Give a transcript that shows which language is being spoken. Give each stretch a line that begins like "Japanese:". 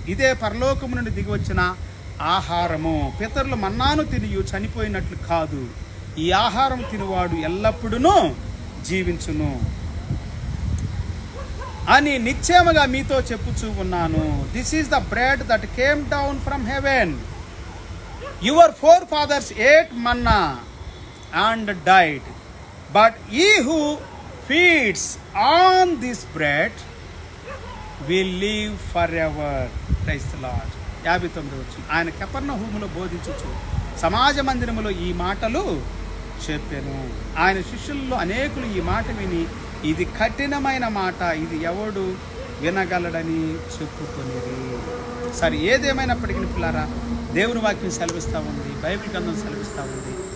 Telugu: ఇదే పరలోకము నుండి దిగి వచ్చిన ఆహారము. పితరులు మన్నాను తినియు చనిపోయినట్లు కాదు, ఈ ఆహారం తినువాడు ఎల్లప్పుడూ జీవించును అని నిశ్చయముగా మీతో చెప్పుచూ ఉన్నాను.
English: This is the bread that came down from heaven. Your forefathers ate manna and died, but he who feeds on this bread will live forever. Praise the Lord.
Telugu: 59 వచ్చి ఆయన కపెర్నహూములో బోధించుచు సమాజ మందిరములో ఈ మాటలు చెప్పెను. ఆయన శిష్యుల్లో అనేకులు ఈ మాట విని, ఇది కఠినమైన మాట, ఇది ఎవడు వినగలడని చెప్పుకొనిరి. సరే, ఏదేమైనప్పటికీ పిల్లారా, దేవుని వాక్యం సెలవిస్తూ ఉంది, బైబిల్ గ్రంథం సెలవిస్తూ ఉంది.